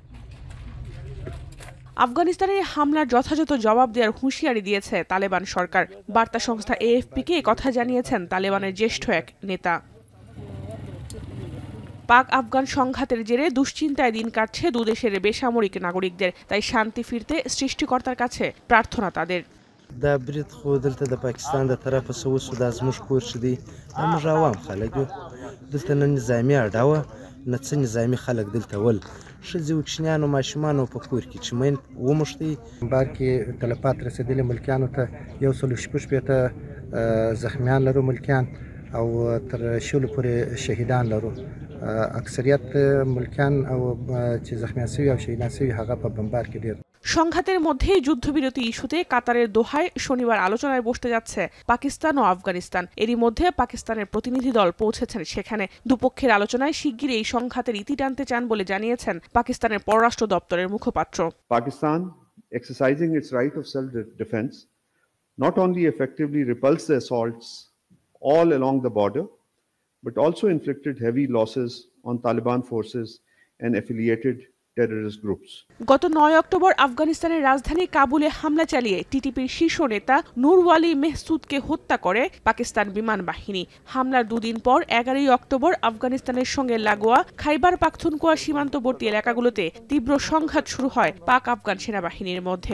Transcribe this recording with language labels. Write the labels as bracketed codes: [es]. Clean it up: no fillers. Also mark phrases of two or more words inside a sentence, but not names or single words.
[bn] আফগানিস্তানের হামলার যথাযথ জবাব দেওয়ার হুঁশিয়ারি দিয়েছে তালেবান সরকার। বার্তা সংস্থা এএফপিকে কথা জানিয়েছেন তালেবানের জ্যেষ্ঠ এক নেতা। পাক আফগান সংঘাতের জেরে দুশ্চিন্তায় দিন কাটছে দুদেশের বেসামরিক নাগরিকদের। তাই শান্তি ফিরতে সৃষ্টিকর্তার কাছে প্রার্থনা তাদের। [ps] دا برید خو دلته د پاکستان د طرفه څه وشو دا زموږ کور چې دی دا موږ عوام خلک یو دلته نه نظامي اډه وه نه څه نظامي خلک دلته ول ښځې وکشنیان او ماشومان په کور کې چې مین وموښتي بار کې تلفات رسېدلي ملکیانو ته 116 زخمیان لرو ملکیان او تر شلو پورې شهیدان لرو اکثریت ملکیان او چې زخمیان شوي او شهیدان شوي هغه په بمبار کې ډېر। [bn] সংঘাতের মধ্যেই যুদ্ধবিরতি ইস্যুতে কাতারের দোহায় শনিবার আলোচনায় বসতে যাচ্ছে পাকিস্তান ও আফগানিস্তান। এরই মধ্যে পাকিস্তানের প্রতিনিধি দল পৌঁছেছেন সেখানে। দুপক্ষের আলোচনায় শিগগিরই এই সংঘাতের ইতি টানতে চান বলে জানিয়েছেন পাকিস্তানের পররাষ্ট্র দপ্তরের মুখপাত্র। [en] Pakistan, exercising its right of self-defense, not only effectively repulsed the assaults all along the border, but also inflicted heavy losses on Taliban forces and affiliated terrorist groups. [bn] গত 9 অক্টোবর আফগানিস্তানের রাজধানী কাবুলে হামলা চালিয়ে টিটিপির শীর্ষ নেতা নুরওয়ালি মেহসুদকে হত্যা করে পাকিস্তান বিমান বাহিনী। হামলার 2 দিন পর 11 অক্টোবর আফগানিস্তানের সঙ্গে লাগোয়া খাইবার পাখতুনখোয়া সীমান্তবর্তী এলাকাগুলোতে তীব্র সংঘাত শুরু হয় পাক আফগান সেনাবাহিনীর মধ্যে।